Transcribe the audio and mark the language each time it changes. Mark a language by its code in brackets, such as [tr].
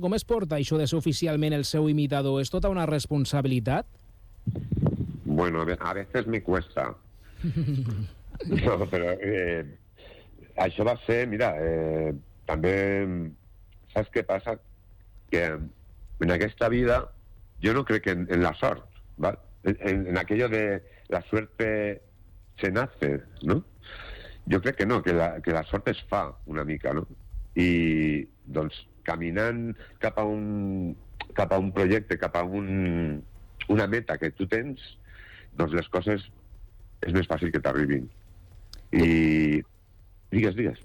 [ca] Com es porta això de ser oficialment el seu imitador? És tota una responsabilitat? [es] Bueno, a veces me cuesta. [ca] No, però això va ser, mira, també saps què passa? Que en aquesta vida jo no crec en la sort, ¿va? [es] En aquello de la suerte se nace, ¿no? [ca] Jo crec que no, que la sort es fa una mica, no? I, doncs, caminant cap a un projecte, cap a una meta que tu tens, doncs les coses és més fàcil que t'arribin. I digues.